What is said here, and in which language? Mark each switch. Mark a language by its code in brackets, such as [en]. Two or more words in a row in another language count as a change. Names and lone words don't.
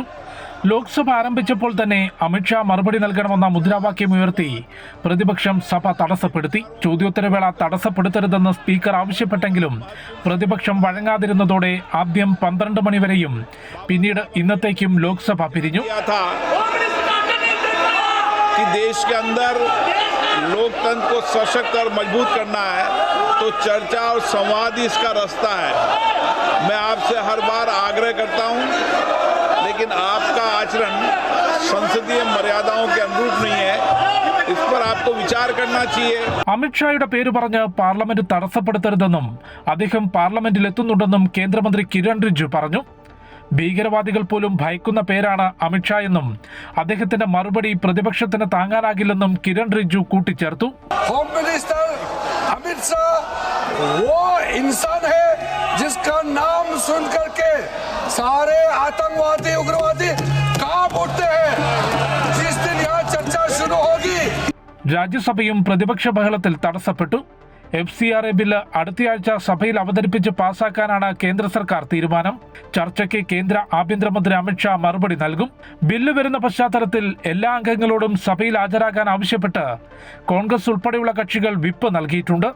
[ml] ലോക്സഭ ആരംഭിച്ചപ്പോൾ തന്നെ അമിത്ഷാ മറുപടി നൽകണമെന്ന മുദ്രാവാക്യം ഉയർത്തി പ്രതിപക്ഷം സഭ തടസ്സപ്പെടുത്തി. ചോദ്യോത്തരവേള തടസ്സപ്പെടുത്തരുതെന്ന് സ്പീക്കർ ആവശ്യപ്പെട്ടെങ്കിലും പ്രതിപക്ഷം വഴങ്ങാതിരുന്നതോടെ ആദ്യം 12 മണിവരെയും പിന്നീട് ഇന്നത്തേക്കും ലോക്സഭ പിരിഞ്ഞു. [hi] कि देश के अंदर लोकतंत्र को सशक्त और मजबूत करना है तो चर्चा और संवाद ही इसका रास्ता है. मैं आपसे हर बार आग्रह करता हूं, लेकिन आपका आचरण संसदीय मर्यादाओं के अनुरूप नहीं है. इस पर आपको विचार करना चाहिए. [ml] അമിത്ഷായുടെ പേര് പറഞ്ഞ് പാർലമെന്റ് തടസ്സപ്പെടുത്തരുതെന്നും അദ്ദേഹം പാർലമെന്റിൽ എത്തുന്നുണ്ടെന്നും കേന്ദ്രമന്ത്രി കിരൺ റിജിജു പറഞ്ഞു. ഭീകരവാദികൾ പോലും ഭയക്കുന്ന പേരാണ് അമിത്ഷാ എന്നും അദ്ദേഹത്തിന്റെ മറുപടി പ്രതിപക്ഷത്തിന് താങ്ങാനാകില്ലെന്നും കിരൺ റിജിജു കൂട്ടിച്ചേർത്തു. [en] home minister [hi] अमित शाह वो इंसान है जिसका नाम सुन करके सारे आतंकवादी उग्रवादी कांप उठते हैं. जिस दिन यहाँ चर्चा शुरू होगी. [ml] രാജ്യസഭയും പ്രതിപക്ഷ ബഹളത്തിൽ തടസ്സപ്പെട്ടു. FCRA ബില്ല് അടുത്തയാഴ്ച സഭയിൽ അവതരിപ്പിച്ച് പാസാക്കാനാണ് കേന്ദ്ര സർക്കാർ തീരുമാനം. ചർച്ചയ്ക്ക് കേന്ദ്ര ആഭ്യന്തരമന്ത്രി അമിത്ഷാ മറുപടി നൽകും. ബില്ല് വരുന്ന പശ്ചാത്തലത്തിൽ എല്ലാ അംഗങ്ങളോടും സഭയിൽ ഹാജരാകാൻ ആവശ്യപ്പെട്ട് കോൺഗ്രസ് ഉൾപ്പെടെയുള്ള കക്ഷികൾ വിപ്പ് നൽകിയിട്ടുണ്ട്.